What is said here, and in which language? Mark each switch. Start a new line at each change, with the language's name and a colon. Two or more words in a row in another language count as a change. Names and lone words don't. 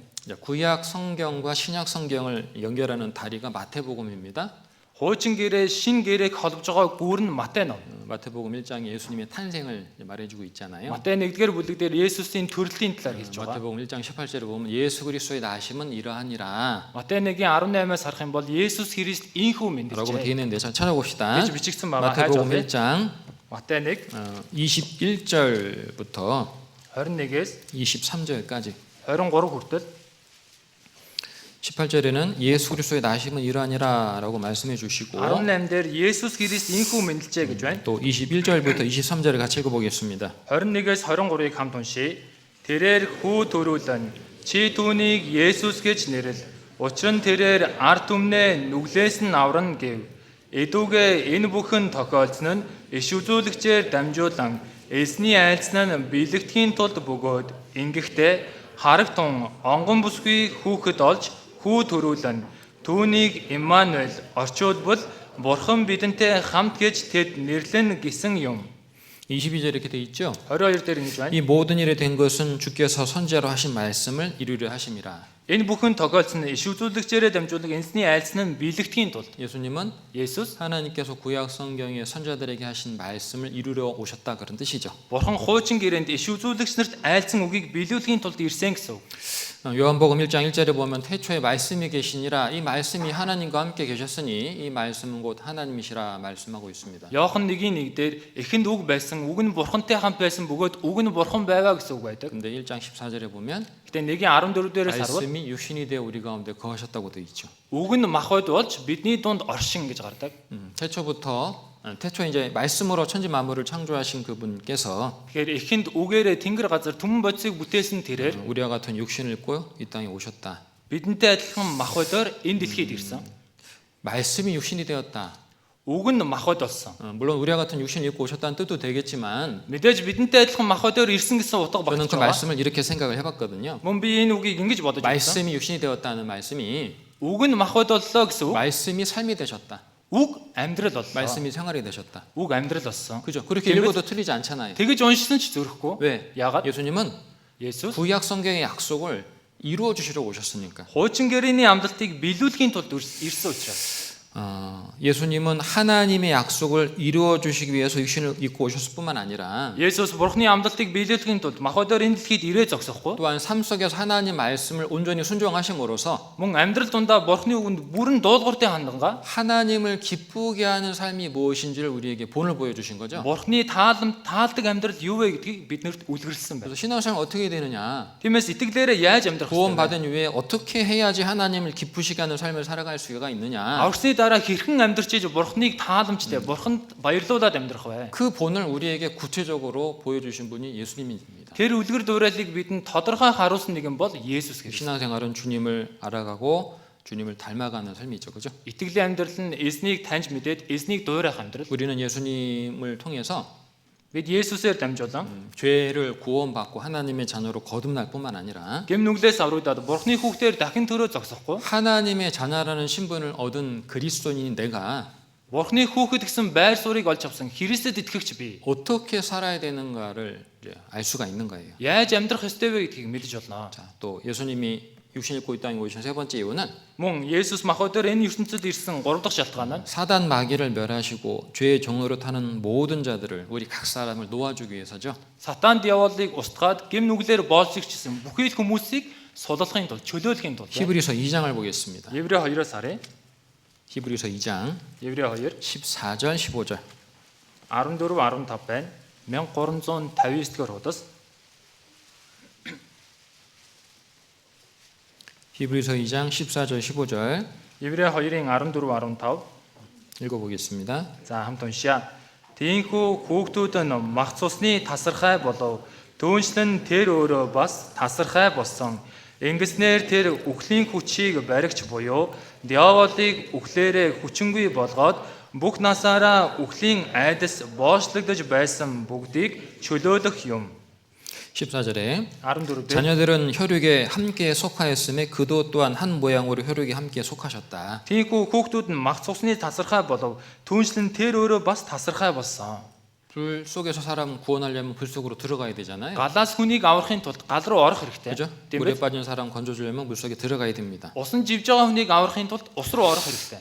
Korean: 구약 성경과 신약 성경을 연결하는 다리가 마태복음입니다.
Mongolian: Хуучин гэрээ шин гэрээг холбож байгаа гүүр нь Матай ном.
Korean: 마태복음 1장에 예수님의 탄생을 말해주고 있잖아요.
Mongolian: Матай 1-р бүлэг дээр Есүсийн төрөлтийн талаар хэлж байгаа.
Korean: 마태복음 1장 18절에 보면 예수 그리스도의 나심은 이러하니라
Mongolian: Матай 1:18-аас харах юм бол Есүс Христ инхүү
Korean: 라고
Mongolian: мэндэлжээ.
Korean: 되어 있는데 잘 찾아봅시다.
Mongolian: гэж бичигдсэн байгаа. хайж
Korean: 마태복음
Mongolian: авъя.
Korean: 1장
Mongolian: Матай 1
Korean: 21절부터
Mongolian: 21-ээс
Korean: 23절까지
Mongolian: 23 хүртэл
Korean: 18절에는 예수 그리스도의 나심은 이러하니라라고 말씀해 주시고
Mongolian: 18-дээр Есүс Христ инхүү мэндэлжээ гэж байна.
Korean: 또 21절부터 23절을 같이 읽어보겠습니다.
Mongolian: 21-ээс 23-ыг хамт уншийе. Тэрээр хүү төрүүлэн чи түүнийг Есүс гэж нэрлэл. Учир нь тэрээр ард түмнээ нүглээс нь аврна гэв. Эдүүгээ энэ бүхэн тохиолдсон нь иш үзүүлэгчээр дамжуулан эзний айлцсан нь бэлэгдэхийн тулд бөгөөд ингэхдээ харагтун онгон бүсгүй хүүхэд олж хүү төрүүлэн түүнийг Иммануэль орчуулбал Бурхан бидэнтэй хамт гэж тэд нэрлэн гэсэн юм.
Korean: 22절에 이렇게 돼 있죠.
Mongolian: 22 дээр ингэж байна.
Korean: 이 모든 일에 된 것은 주께서 선지자로 하신 말씀을 이루려 하심이라.
Mongolian: Энэ бүхэн тохиолдсон иш үзүүлэгчээрээ дамжуулан эзний айлцсан нь биелэгдэхийн тулд
Korean: 예수님은
Mongolian: Есүс
Korean: 하나님께서 구약 성경의 선지자들에게 하신 말씀을 이루려 오셨다 그런 뜻이죠.
Mongolian: Бурхан хуучин гэрээнд иш үзүүлэгч нарт айлцсан үгийг биелүүлэхийн тулд ирсэн гэсэн үг.
Korean: 요한복음 1장 1절에 보면 태초에 말씀이 계시니라 이 말씀이 하나님과 함께 계셨으니 이 말씀은 곧 하나님이시라 말씀하고 있습니다.
Mongolian: Иохан 1:1 дээр эхэнд үг байсан, үг нь Бурхантай хамт байсан бөгөөд үг нь Бурхан байваа гэсэн үг байдаг.
Korean: 근데 1장 14절에 보면
Mongolian: Гэтэ 1:14 дээрээс харвал
Korean: 말씀이 육신이 되어 우리 가운데 거하셨다고 되어 있죠.
Mongolian: үг нь мах ойд болж бидний дунд оршин гэж гардаг.
Korean: 태초부터 태초에 이제 말씀으로 천지 만물을 창조하신 그분께서
Mongolian: Тэгэхээр эхэнд үгээрээ тэнгэр газар түмэн бодисыг бүтээсэн тэрээр
Korean: 우리와 같은 육신을 입고 이 땅에 오셨다.
Mongolian: бидэнтэй адилхан мах бодоор энэ дэлхийд ирсэн.
Korean: 말씀이 육신이 되었다.
Mongolian: Үг нь мах бод болсон.
Korean: 물론 우리와 같은 육신을 입고 오셨다는 뜻도 되겠지만
Mongolian: Мэдээж бидэнтэй адилхан мах бодоор ирсэн гэсэн утга
Korean: 저는
Mongolian: багтаж
Korean: 그
Mongolian: байгаа.
Korean: 말씀을 이렇게 생각을 해봤거든요.
Mongolian: Мөн би энэ үгийг ингэж бодож байсан.
Korean: 말씀이 육신이 되었다는 말씀이
Mongolian: Үг нь мах бод боллоо гэсэн үг.
Korean: 말씀이 삶이 되셨다.
Mongolian: Үг амьдрал боллоо.
Korean: 말씀이 생활이 되셨다.
Mongolian: Үг амьдрал болсон.
Korean: 그죠? 그렇게 읽어도 틀리지 않잖아요.
Mongolian: Тэгэж уншсан ч зөрөхгүй.
Korean: 왜?
Mongolian: Яагаад?
Korean: 예수님은
Mongolian: Есүс
Korean: 구약 성경의 약속을 이루어 주시려고 오셨으니까.
Mongolian: хуучин гэрээний амлалтыг биелүүлэхийн тулд ирсэн учраас.
Korean: 예수님은 하나님의 약속을 이루어 주시기 위해서 육신을 입고 오셨을 뿐만 아니라
Mongolian: Есүс бурхны амлалтыг биелүүлэхийн тулд мах бодоор энэ дэлхийд ирээ зогсохгүй.
Korean: 또한 삶 속에서 하나님 말씀을 온전히 순종하심으로써
Mongolian: Мөн амьдрал дундаа бурхны үгэнд бүрэн дуулууртай хандангаа
Korean: 하나님을 기쁘게 하는 삶이 무엇인지를 우리에게 본을 보여주신 거죠.
Mongolian: бурхны таалдаг амьдрал юу вэ гэдгийг биднэрт үлгэрлсэн байна.
Korean: 그래서 신앙생활 어떻게 되느냐?
Mongolian: Тиймээс итгэлээрээ яаж амьдрах вэ?
Korean: 구원받은 이후에 어떻게 해야지 하나님을 기쁘시게 하는 삶을 살아갈 수가 있느냐?
Mongolian: Аврсны дараа хэрхэн амьдрч иж бурхныг тааламжтай, бурханд баярлуулад амьдрах вэ?
Korean: 그 본을 우리에게 구체적으로 보여주신 분이 예수님입니다.
Mongolian: Тэр үлгэр дуурайлыг бидэнд тодорхой харуулсан нэгэн бол Есүс Христ.
Korean: 신앙생활은 주님을 알아가고 주님을 닮아가는 삶이죠, 그죠?
Mongolian: Итгэлийн амьдрал нь эзнийг таньж мэдээд эзнийг дуурайх амьдрал.
Korean: 우리는 예수님을 통해서
Mongolian: Бид Есүсээр дамжуулан
Korean: 죄를 구원받고 하나님의 자녀로 거듭날 뿐만 아니라
Mongolian: гэм нүглээс аврагдаад бурхны хүүхдээр дахин төрөө зогсохгүй.
Korean: 하나님의 자녀라는 신분을 얻은 그리스도인인 내가
Mongolian: Бурхны хүүхэд гэсэн байр суурийг олж авсан Христэд итгэгч би
Korean: 어떻게 살아야 되는가를 이제 알 수가 있는 거예요.
Mongolian: яаж амьдрах ёстой вэ гэдгийг мэдэж болно.
Korean: 자, 또 예수님이 육신 입고 이 땅에 오신 세 번째 이유는
Mongolian: Мөн Есүс махбодоор энэ ертөнцид ирсэн 3 дахь шалтгаан нь
Korean: 사단 마귀를 멸하시고 죄의 종로로 타는 모든 자들을 우리 각 사람을 놓아주기 위해서죠.
Mongolian: Сатан диаволыг устгаад гэм нүглээр боолсогчсэн бүхий л хүмүүсийг суллахын тулд чөлөөлөхийн тулд
Korean: 히브리서 2장을 보겠습니다.
Mongolian: Еврей 2-оос харъя.
Korean: 히브리서 2장
Mongolian: Еврей 2
Korean: 14절 15절.
Mongolian: 14 15 байна. 1359-р хуудас.
Korean: 히브리서 2장 14절 15절
Mongolian: Еврей 2-ын 14 15.
Korean: 읽어보겠습니다.
Mongolian: За хамт уншъя. Тийхүү хүүхдүүд нь мах цусны тасархай болов. Түүнчлэн тэр өөрөө бас тасархай болсон. Ингэснээр тэр үхлийн хүчийг баригч буюу диаволыг үхлээрээ хүчингүй болгоод бүх насаараа үхлийн айдас боочлогдож байсан бүгдийг чөлөөлөх юм.
Korean: 14절에
Mongolian: 14 дээр
Korean: 자녀들은 혈육에 함께 속하였음에 그도 또한 한 모양으로 혈육에 함께 속하셨다.
Mongolian: Тийхүү хүүхдүүд нь мах цусны тасархай болов. Түүнчлэн тэр өөрөө бас тасархай болсон.
Korean: 불 속에서 사람 구원하려면 불 속으로 들어가야 되잖아요.
Mongolian: Галаас хүнийг аврахын тулд гал руу орох хэрэгтэй.
Korean: 그죠?
Mongolian: Тийм
Korean: 물에
Mongolian: үү?
Korean: 빠진 사람 건져주려면 물 속에 들어가야 됩니다.
Mongolian: Усан живж байгаа хүнийг аврахын тулд ус руу орох хэрэгтэй.